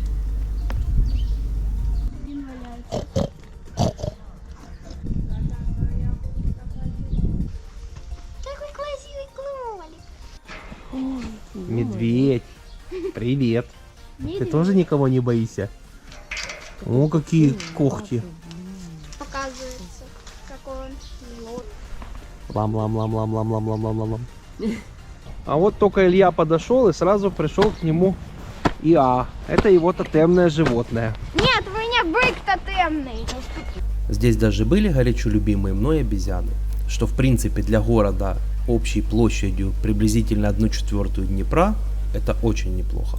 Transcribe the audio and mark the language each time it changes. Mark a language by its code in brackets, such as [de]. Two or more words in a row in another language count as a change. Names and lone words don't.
[ru] Какой красивый кролик. Медведь, привет. Ты тоже никого не боишься? О, какие когти. Показывается, какой он милот. Лам-лам-лам-лам-лам-лам-лам-лам-лам. А вот только Илья подошел и сразу пришел к нему Иа. Это его тотемное животное. Нет, у меня бык тотемный. Здесь даже были горячо любимые мной обезьяны, что в принципе для города общей площадью приблизительно 1/4 Днепра это очень неплохо.